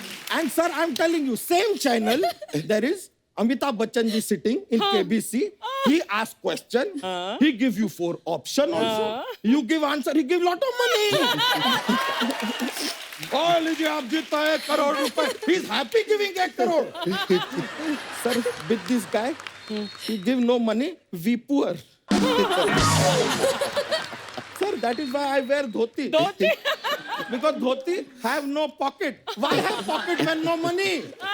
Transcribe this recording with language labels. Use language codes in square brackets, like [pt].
[en] And sir, I'm telling you, same channel, there is Amitabh Bachchan ji sitting in KBC. He ask question, he give you 4 option also. You give answer, he give lot of money. [hi] Oh, लीजिए आप जीता 1 करोड़ रुपए. [en] He's happy giving 1 crore. Sir, with this guy, he give no money, we poor. Sir, that is why I wear dhoti. Dhoti? Because dhoti have no pocket. Why have pocket when no money?